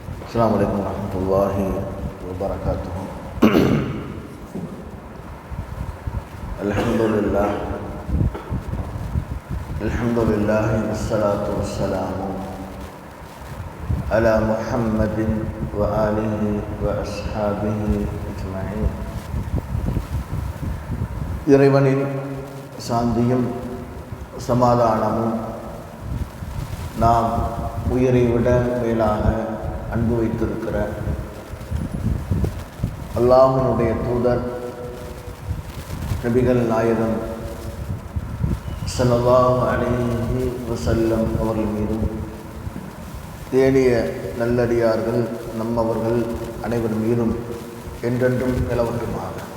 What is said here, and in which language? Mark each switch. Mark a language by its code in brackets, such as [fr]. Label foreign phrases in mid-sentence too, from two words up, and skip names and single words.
[ar] السلام عليكم ورحمة الله وبركاته. الحمد لله والصلاة والسلام على محمد وآله وأصحابه أجمعين. [ta] இறைவனின் சாந்தியும் சமாதானமும் நாம் உயிரை விட மேலாக அன்பு வைத்திருக்கிற அல்லாஹ்வுடைய தூதர் நபிகள் நாயகம் [ar] صلى الله عليه وسلم [ta] அவர்கள் மீதும் தேடிய நல்லடியார்கள் நம்மவர்கள் அனைவர் மீதும் என்றென்றும் நிலவட்டுமாக.